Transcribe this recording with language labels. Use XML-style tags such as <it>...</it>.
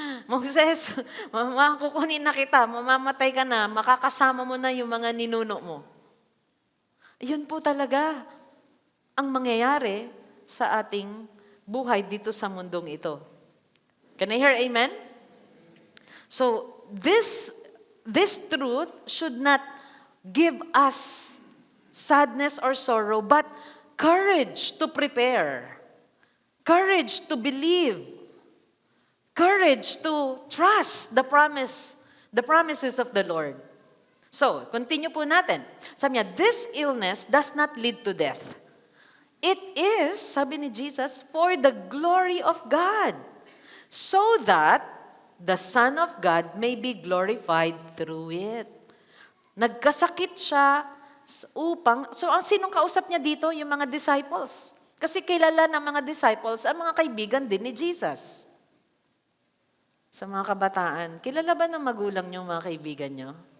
<tl>Moses, kukunin na kita, mamamatay ka na, makakasama mo na yung mga ninuno mo. Yun po talaga ang mangyayari sa ating buhay dito sa mundong ito.</tl> <en>Can I hear amen? So, this truth should not give us sadness or sorrow, but courage to prepare, courage to believe, courage to trust the promises of the Lord. So, continue</en> <tl>po natin. Sabi niya,</tl> <en>this illness does not lead to death. It is,</en> <tl>sabi ni Jesus,</tl> <en>for the glory of God, so that the Son of God may be glorified through it.</en> <tl>Nagkasakit siya upang, so ang sinong kausap niya dito? Yung mga disciples. Kasi kilala ng mga disciples, ang mga kaibigan din ni Jesus. Sa mga kabataan, kilala ba ng magulang niyo, mga kaibigan niyo?</tl>